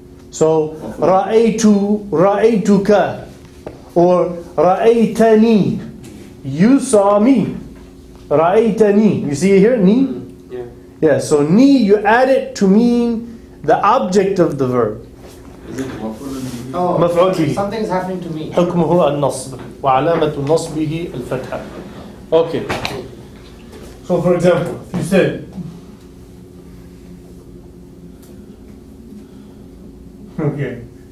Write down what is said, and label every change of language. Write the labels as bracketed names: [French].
[English] So ra'aytuka or ra'aytani. You saw me. Ra'aytani. You see it here? Ni? Yeah. Yeah, so ni you add it to mean the object of the verb. Is it مفعول به؟ Oh, [Arabic] مفعول به. [English] something's happening to me. [Arabic] حكمه النصب وعلامة نصبه الفتحة. [English] Okay. So for example, if you said okay.